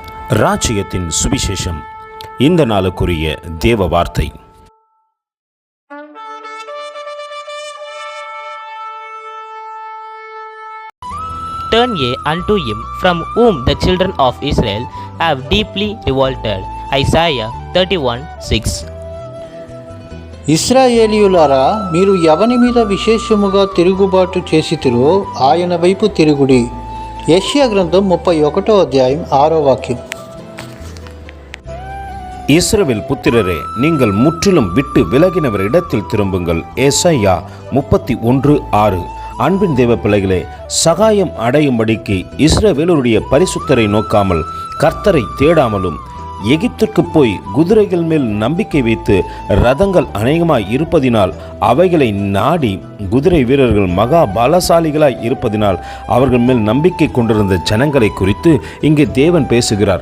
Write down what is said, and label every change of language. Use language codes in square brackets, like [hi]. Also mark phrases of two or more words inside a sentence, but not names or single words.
[ta] ராஜ்யத்தின் சுவிசேஷம். இந்த நாளுக்குரிய தேவ வார்த்தை. [en] Turn ye unto him from whom the children of Israel have deeply revolted. Isaiah 31:6. [te] ఇశ్రాయేలీయులారా, మీరు ఎవని మీద విశేషముగా తిరుగుబాటు చేసితిరో ఆయన వైపు తిరుగుడి. యెషయా గ్రంథం 31వ అధ్యాయం 6వ వాక్యం. [ta] இஸ்ரவேல் புத்திரரே, நீங்கள் முற்றிலும் விட்டு விலகினவர் இடத்தில் திரும்புங்கள். ஏசாயா 31:6. அன்பின் தேவ பிள்ளைகளே, சகாயம் அடையும்படிக்கு இஸ்ரவேலருடைய பரிசுத்தரை நோக்காமல் கர்த்தரை தேடாமலும் எகிப்திற்கு போய் குதிரைகள் மேல் நம்பிக்கை வைத்து ரதங்கள் அநேகமாய் இருப்பதினால் அவைகளை நாடி குதிரை வீரர்கள் மகா பலசாலிகளாய் இருப்பதினால் அவர்கள் மேல் நம்பிக்கை கொண்டிருந்த ஜனங்களை குறித்து இங்கே தேவன் பேசுகிறார்.